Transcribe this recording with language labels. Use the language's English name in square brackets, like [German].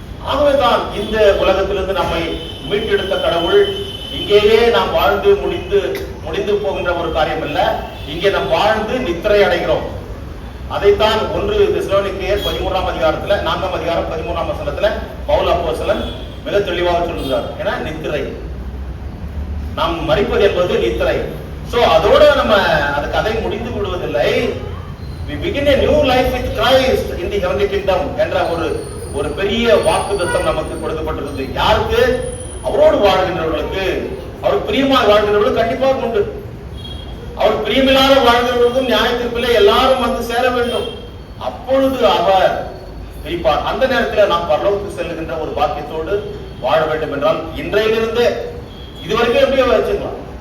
[Tamil] ஆகவேதான் இந்த உலகத்திலிருந்து நம்மை மீட்டெடுத்த கடவுள் இங்கேயே நாம் வாழ்ந்து முடிந்து போகின்ற ஒரு காரியம் அல்ல, இங்கே நாம் வாழ்ந்து நித்திரை அடைகிறோம். அதைத்தான் 1 தெசலோனிக்கேயர் 13ஆம் அதிகாரத்துல 4ஆம் அதிகாரம் 13ஆம் வசனத்துல பவுல் அப்போஸ்தலன் மிக தெளிவாக சொல்கிறார். ஏன்னா நித்திரை, நாம் மரிப்பது என்பது நித்திரை. சோ அதோட நம்ம அந்த கதை முடிந்து விடுவதில்லை. [English] we begin a new life with Christ in the heavenly kingdom [Tamil] என்ற ஒரு பெரிய வாக்குத்தத்தம் நமக்கு கொடுக்கப்பட்டிருக்கிறது. யாருக்கு? அவரோடு வாழ்கின்றவர்களுக்கு, அவர் பிரியமாக வாழ்கின்றவர்களுக்கு கண்டிப்பாக உண்டு. அவர் பிரியமில்லாத வாழ்கிறவர்களுக்கும் நியாயத்திற்குள்ளே எல்லாரும் வந்து சேர வேண்டும். அப்பொழுது அவர் பிரிப்பார். அந்த நேரத்தில் நாம் பரலோகத்துக்கு செல்லுகின்ற ஒரு பாக்கியத்தோடு வாழ வேண்டும் என்றால் இன்றையிலிருந்து இதுவரைக்கும் எப்படியோ வச்சுக்கலாம்.